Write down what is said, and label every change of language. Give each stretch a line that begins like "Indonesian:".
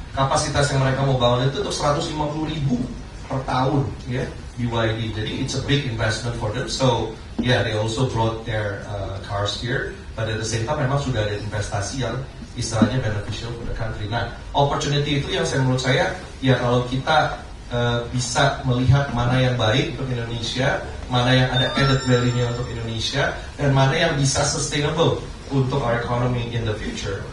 Indonesian: Kapasitas yang mereka mau bangun itu untuk 150.000 per tahun, ya, BYD. Jadi
English: it's a big investment for them. So yeah, they also brought their cars here. But at the same time
Indonesian: memang sudah ada investasi yang istilahnya
English: beneficial for the country.
Indonesian: Nah, opportunity itu yang menurut saya, ya kalau kita bisa melihat mana yang baik untuk Indonesia, mana yang ada added value-nya untuk Indonesia, dan mana yang bisa sustainable untuk
English: our economy in the future.